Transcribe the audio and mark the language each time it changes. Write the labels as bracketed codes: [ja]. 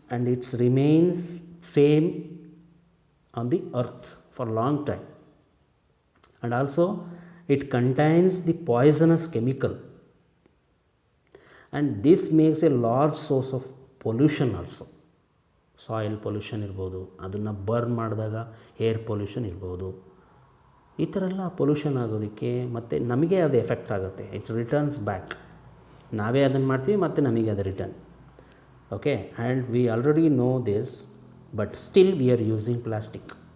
[en] It's remains same on the earth for long time. And also it contains the poisonous chemical, and this makes a large source of pollution also. [kn] Soil pollution ಇರ್ಬೋದು, ಅದನ್ನು burn ಮಾಡಿದಾಗ air pollution ಇರ್ಬೋದು. ಈ ಥರ ಎಲ್ಲ pollution ಆಗೋದಕ್ಕೆ ಮತ್ತು ನಮಗೆ ಅದು ಎಫೆಕ್ಟ್ ಆಗುತ್ತೆ. [en] It returns back. [kn] ನಾವೇ ಅದನ್ನು ಮಾಡ್ತೀವಿ ಮತ್ತು ನಮಗೆ ಅದು return. [en] Okay, and we already know this, but still we are using plastic.